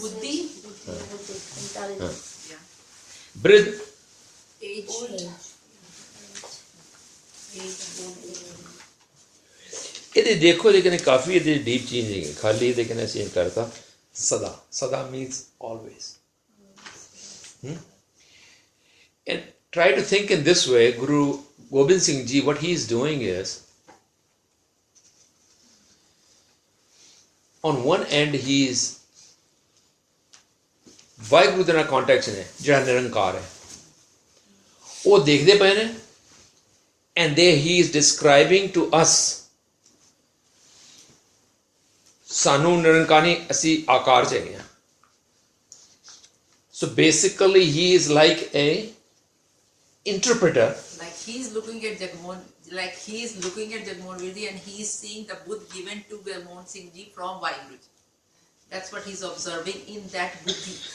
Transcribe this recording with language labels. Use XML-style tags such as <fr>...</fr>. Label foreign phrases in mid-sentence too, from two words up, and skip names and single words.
<hi>बुद्धि</hi> <en>intelligence बृद age</en> <hi>ये देखो लेकिन काफी ये डीप चीज नहीं है खाली लेकिन ऐसे करता सदा सदा</hi> <en>means always and try to think in this way. Guru Gobind Singh Ji, what he is doing is, on one end he is</en> <pa>ਵਾਹਿਗੁਰੂ ਦੇ ਨਾਲ ਕੰਟੈਕਟ ਨੇ ਜਿਹੜਾ ਨਿਰੰਕਾਰ ਹੈ ਉਹ ਦੇਖਦੇ ਪਏ ਨੇ</pa> <en>and there he is describing to us</en> <pa>ਸਾਨੂੰ ਨਿਰੰਕਾਰੀ ਅਸੀਂ ਆਕਾਰ ਚ ਹੈਗੇ ਹਾਂ</pa> <en>so basically he is like a interpreter like he is looking at Jagmohan Virdi and he is seeing the Buddha given to Jagmohan Singh Ji from Vaheguru Ji. That's what he is observing in that buddhi.</en>